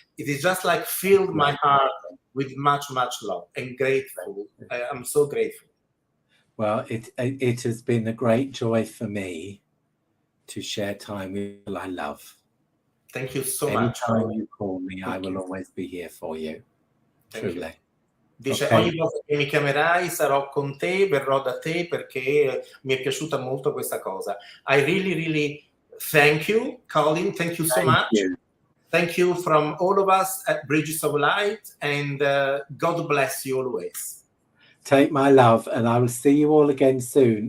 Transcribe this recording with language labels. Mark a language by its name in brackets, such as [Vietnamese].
[English] It is just like filled my heart with much love and grateful. I'm so grateful. Well, it has been a great joy for me to share time with people I love. Thank you so much. Anytime you call me, I will always be here for you. Truly. [Italian] Dice, ogni volta che mi chiamerai sarò con te, verrò da te, perché mi è piaciuta molto questa cosa. [English] I really thank you, Colin. Thank you so much. Thank you from all of us at Bridges of Light, and God bless you always. Take my love, and I will see you all again soon.